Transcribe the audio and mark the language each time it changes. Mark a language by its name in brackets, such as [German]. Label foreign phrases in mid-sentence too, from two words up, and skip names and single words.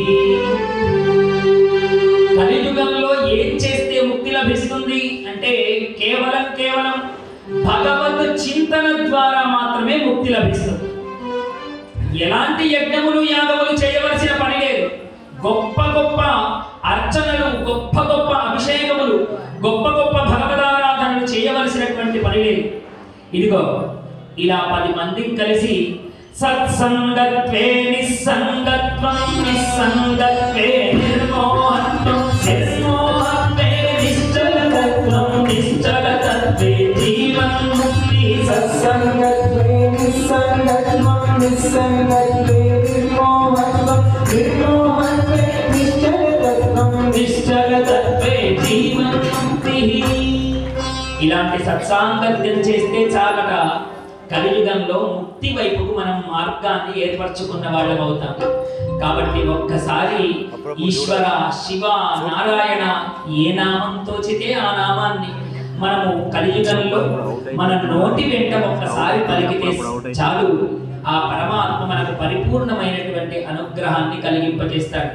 [Telugu] కలియుగంలో ఏం చేస్తే ముక్తి లభిస్తుంది అంటే కేవలం భగవత్ చింతన ద్వారా మాత్రమే ముక్తి లభిస్తుంది. ఎలాంటి యజ్ఞములు యాగములు చేయవలసిన పని లేదు. గొప్ప గొప్ప అర్చనలు, గొప్ప గొప్ప అభిషేకములు, గొప్ప గొప్ప భగవదారాధనలు చేయవలసినటువంటి పని లేదు. ఇదిగో ఇలా 10 మంది కలిసి [Sanskrit] సత్సంగత్వే నిస్సంగత్వం, నిస్సంగత్వే నిర్మోహత్వం, నిర్మోహత్వే నిశ్చలతత్వం, నిశ్చలతత్వే జీవన్ముక్తి. సత్సంగత్వే నిస్సంగత్వం, నిస్సంగత్వే నిర్మోహత్వం, నిర్మోహత్వే నిశ్చలతత్వం, నిశ్చలతత్వే జీవన్ముక్తి. [Telugu] ఇలాంటి సత్సాంగత్యం చేస్తే చాలక కలియుగంలో ముక్తి వైపుకు మనం మార్గాన్ని ఏర్పరచుకున్న వాళ్ళం అవుతాం. కాబట్టి ఒక్కసారి ఈశ్వర, శివ, నారాయణ ఏ నామం తోచితే ఆ నామాన్ని మనము కలియుగంలో మన నోటి వెంట ఒక్కసారి పలికితే చాలు, ఆ పరమాత్మ మనకు పరిపూర్ణమైనటువంటి అనుగ్రహాన్ని కలిగింపజేస్తాడు.